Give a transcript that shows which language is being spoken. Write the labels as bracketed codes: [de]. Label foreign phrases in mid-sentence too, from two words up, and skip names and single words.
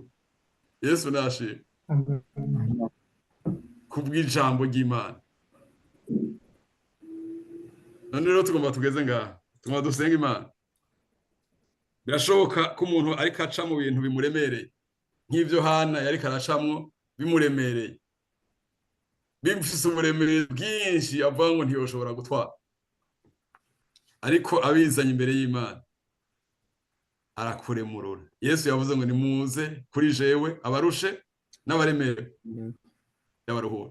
[rn] Yesu nashimwe. Kubw'ijambo ry'Imana. None rero tugomba tugeze ngaha, tugomba dusenga Imana. Birashoboka ko umuntu ariko aca mu bintu bimuremereye nk'ivyo Hana yari karacamwo bimuremereye. bifise uburemere bwinshi avuga ngo ntiyoshobora gutwara, ariko abizanye imbere y'Imana arakuremurura. Yesu yavuze ngo nimuze kuri jewe abarushe n'abaremerewe ndabaruhura.